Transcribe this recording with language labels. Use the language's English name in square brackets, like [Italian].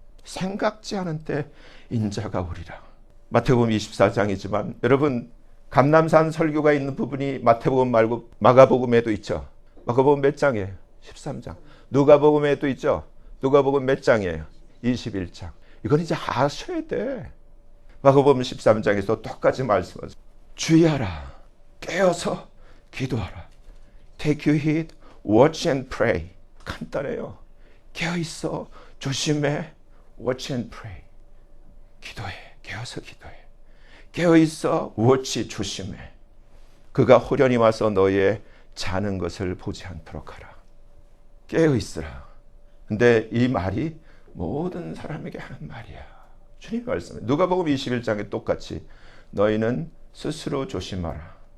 [Korean] 생각지 않은 때 인자가 오리라. 마태복음 24장이지만 여러분, 감람산 설교가 있는 부분이 마태복음 말고 마가복음에도 있죠. 마가복음 몇 장이에요? 13장. 누가복음에도 있죠. 누가복음 몇 장이에요? 21장. 이건 이제 아셔야 돼. 마가복음 13장에서 똑같이 말씀하죠. 주의하라. 깨어서 기도하라. [English] Take your heed, watch and pray. [Korean] 간단해요. 깨어있어, 조심해, watch and pray. 기도해, 깨어서 기도해. 깨어있어, watch, 조심해. 그가 호련히 와서 너의 자는 것을 보지 않도록 하라. 깨어있으라. 근데 이 말이 모든 사람에게 하는 말이야. 주님 말씀에 누가복음 21장에 똑같이 너희는 스스로 조심하라.